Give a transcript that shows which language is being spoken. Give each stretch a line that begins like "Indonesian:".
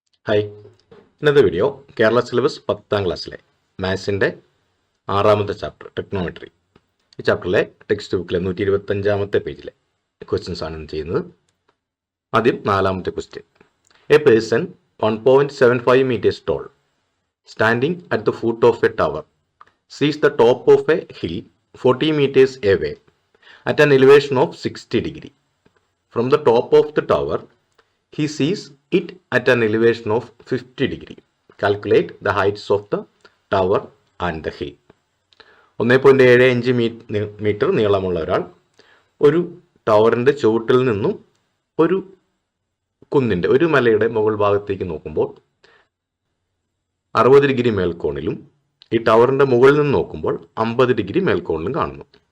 Malayalam: Hi, ഇന്നത്തെ video Kerala syllabus 10ാം ക്ലാസ്സിലെ മാത്സിൻ്റെ 6ാമത്തെ chapter ടെക്നോമെട്രി. ഈ ചാപ്റ്ററിലെ ടെക്സ്റ്റ് ബുക്കിലെ 125ാമത്തെ പേജിലെ ക്വസ്റ്റ്യൻസ് ആണ് ചെയ്യുന്നത്. ആദ്യം 4ാമത്തെ question.
English: A person 1.75 meters tall standing at the foot of a tower sees the top of a hill 40 meters away at an elevation of 60 degree. From the top of the tower he sees it at an elevation of 50 degree. Calculate the heights of the tower and the hill.
Malayalam: 1.75 metre നീളമുള്ള ഒരാൾ ഒരു ടവറിൻ്റെ ചുവട്ടിൽ നിന്നും ഒരു കുന്നിൻ്റെ ഒരു മലയുടെ മുകൾ ഭാഗത്തേക്ക് നോക്കുമ്പോൾ 60 ഡിഗ്രി മേൽക്കോണിലും ഈ ടവറിൻ്റെ മുകളിൽ നിന്ന് നോക്കുമ്പോൾ 50 ഡിഗ്രി മേൽക്കോണിലും കാണുന്നു.